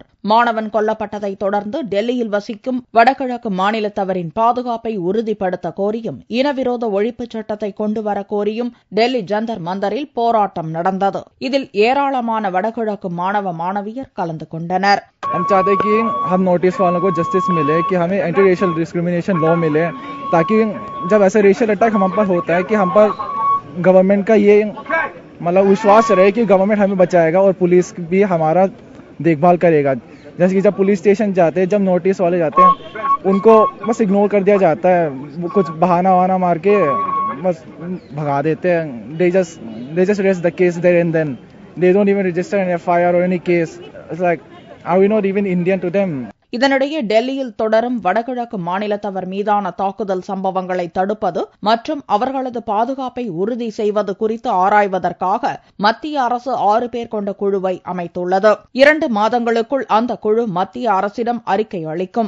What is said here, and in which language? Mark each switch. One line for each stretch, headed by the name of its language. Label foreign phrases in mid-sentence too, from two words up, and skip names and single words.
Tamil: மாணவன் கொல்லப்பட்டதை தொடர்ந்து டெல்லியில் வசிக்கும் வடகிழக்கு மாநிலத்தவரின் பாதுகாப்பை உறுதிப்படுத்த கோரியும் இனவிரோத ஒழிப்புச் சட்டத்தை கொண்டுவர கோரியும் டெல்லி ஜந்தர் மந்தரில் போராட்டம் நடந்தது. இதில் ஏராளமான வடகிழக்கு மாணவ மாணவியர் கலந்து கொண்டனர்.
Hindi: हम चाहते हैं कि हम नोटिस वालों को जस्टिस मिले, कि हमें
English: anti racial discrimination law
Hindi: मिले, ताकि जब ऐसा
English: racial attack
Hindi: हम पर होता है कि हम पर गवर्नमेंट का ये मतलब विश्वास रहे कि गवर्नमेंट हमें बचाएगा और पुलिस भी हमारा देखभाल करेगा. जैसे कि जब
English: police station
Hindi: जाते हैं, जब नोटिस वाले जाते हैं, उनको बस इग्नोर कर दिया जाता है, कुछ बहाना वहाना मार के बस भगा देते हैं.
English: They just raise the case there and then. They don't even register an FIR or any case. It's like, are we not even Indian to them?
Tamil: இதனிடையே டெல்லியில் தொடரும் வடகிழக்கு மாநிலத்தவர் மீதான தாக்குதல் சம்பவங்களை தடுப்பது மற்றும் அவர்களது பாதுகாப்பை உறுதி செய்வது குறித்து ஆராய்வதற்காக மத்திய அரசு 6 பேர் கொண்ட குழுவை அமைத்துள்ளது. 2 மாதங்களுக்குள் அந்த குழு மத்திய அரசிடம் அறிக்கை அளிக்கும்.